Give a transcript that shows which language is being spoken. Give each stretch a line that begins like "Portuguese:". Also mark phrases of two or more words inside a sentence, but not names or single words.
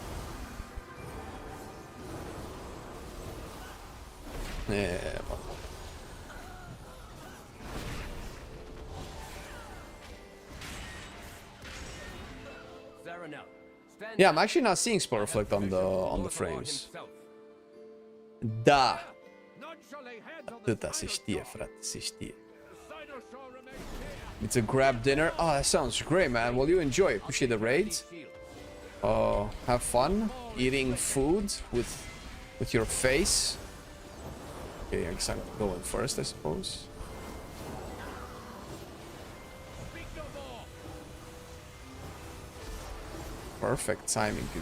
English: Yeah. Yeah, I'm actually not seeing Spell Reflect on the frames.
Romanian: Da. Atâta se știe, frate, se știe.
English: It's a grab dinner. Oh, that sounds great, man. Well, you enjoy. Appreciate the raids. Have fun eating food with your face. Okay, I guess I'm going first, I suppose. Perfect timing, dude.